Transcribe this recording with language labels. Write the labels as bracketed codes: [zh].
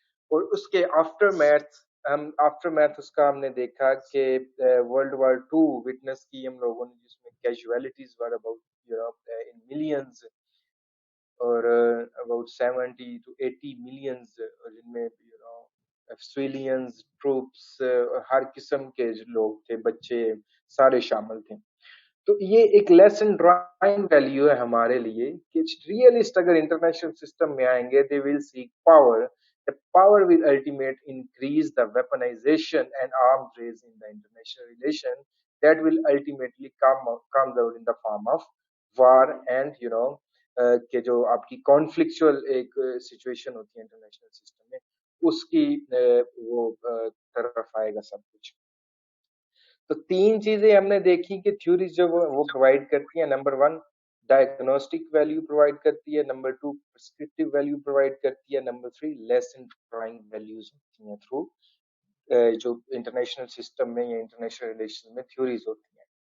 [hi] और उसके after math उसका हमने देखा कि वर्ल्ड वॉर 2 विटनेस की हम लोगों ने, जिसमें [en] casualties were about in millions, [hi] और अबाउट 70 to 80 मिलियंस, जिनमें सिविलियंस, ट्रूप्स, हर किस्म के लोग थे, बच्चे सारे शामिल थे। तो ये एक लेसन ड्राइंग वैल्यू है हमारे लिए कि रियलिस्ट अगर इंटरनेशनल सिस्टम में आएंगे, [en] They will seek power. The power will ultimately increase the weaponization and arms race in the international relation that will ultimately comes out in the form of war and [hi] कि जो आपकी conflictual एक situation होती है international system में, उसकी वो तरफ आएगा सब कुछ। तो 3 चीजें हमने देखी कि थ्योरीज जो वो प्रोवाइड करती है। नंबर 1 डायग्नोस्टिक वैल्यू प्रोवाइड करती है, नंबर 2 प्रिस्क्रिप्टिव वैल्यू प्रोवाइड करती है, नंबर 3 लेसन ड्राइंग वैल्यूज होती हैं थ्रू जो इंटरनेशनल सिस्टम में या इंटरनेशनल रिलेशन में थ्योरीज होती हैं।